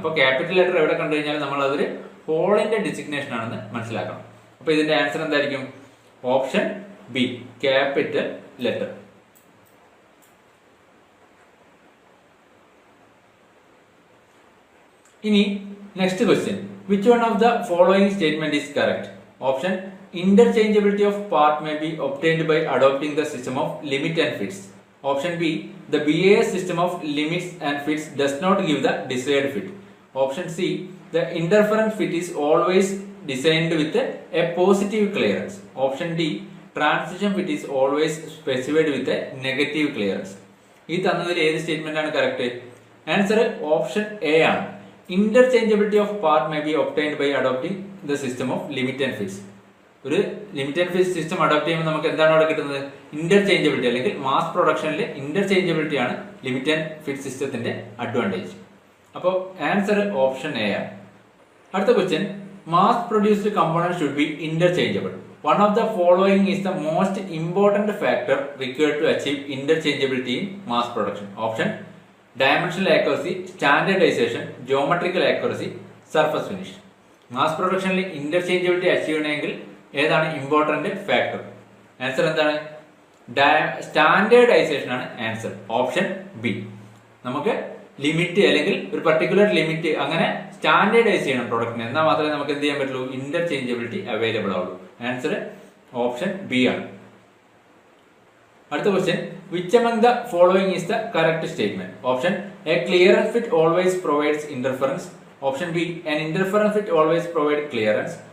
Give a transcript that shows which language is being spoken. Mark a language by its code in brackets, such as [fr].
[ml] അപ്പോൾ capital letter എവിടെ കണ്ടു കഴിഞ്ഞാൽ നമ്മൾ അതൊരു ഹോളിന്റെ ഡിസിഗ്നേഷൻ ആണെന്ന് മനസ്സിലാക്കണം. അപ്പൊ ഇതിന്റെ ആൻസർ എന്തായിരിക്കും? Option B capital letter. [en] ഇനി next question, which one of the following statement is correct? Option interchangeability of part may be obtained by adopting the system of limit and fits. Option B, the BAS system of limits and fits does not give the desired fit. Option C, the interference fit is always designed with a positive clearance. Option D, transition fit is always specified with a negative clearance. [ml] ഈ തന്നതിൽ ഏത് statement ആണ് correct? Answer option A ആണ്. [en] Interchangeability of part may be obtained by adopting the system of limit and fits. [ml] ഒരു limit and fit system adopt ചെയ്യുമ്പോൾ നമുക്ക് എന്താണ് അവിടെ കിട്ടുന്നത്? ഇന്റർചേഞ്ചബിലിറ്റി അല്ലെങ്കിൽ മാസ് പ്രൊഡക്ഷനിൽ ഇന്റർചേഞ്ചബിലിറ്റി ആണ് ലിമിറ്റ് ആൻഡ് ഫിറ്റ് സിസ്റ്റത്തിന്റെ അഡ്വാൻറ്റേജ്. അപ്പോൾ ആൻസർ ഓപ്ഷൻ എ ആണ്. [en] അടുത്ത question, mass produced component should be interchangeable. One of the following is the most important factor required to achieve interchangeability in mass production. Option dimensional accuracy, standardisation, geometrical accuracy, surface finish. [ml] Mass പ്രൊഡക്ഷനിൽ interchangeability achieve ചെയ്യണമെങ്കിൽ ഏതാണ് important factor? Answer എന്താണ്? Standardisation ആണ് answer. Option B. നമുക്ക് limit അല്ലെങ്കിൽ ഒരു particular limit അങ്ങനെ standardise ചെയ്യണം പ്രൊഡക്റ്റിന്, എന്നാൽ മാത്രമേ നമുക്ക് എന്ത് ചെയ്യാൻ പറ്റുള്ളൂ, ഇന്റർചേഞ്ചബിലിറ്റി അവൈലബിൾ ആവുള്ളൂ. ആൻസർ ഓപ്ഷൻ ബി ആണ്. [en] അടുത്ത question, which among the following is the correct statement? Option A clearance fit always provides interference. Option B an interference fit always provide clearance.